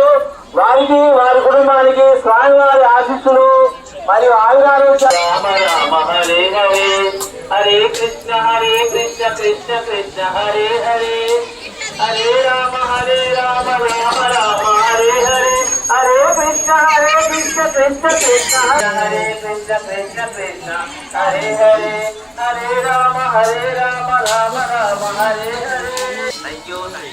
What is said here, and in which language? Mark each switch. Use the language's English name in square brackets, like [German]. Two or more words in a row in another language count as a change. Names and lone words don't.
[Telugu] వారికి వారి కుటుంబానికి స్వామివారి ఆశీస్సులు మరియు ఆయురారోగ్య. [Sanskrit] రామ రామ హరే హరే హరే కృష్ణ కృష్ణ కృష్ణ హరే హరే హరే రామ రామ రామ హరే హరే హరే కృష్ణ కృష్ణ కృష్ణ హరే కృష్ణ కృష్ణ హరే హరే హరే రామ రామ రామ హరే హరే. [English] thank you.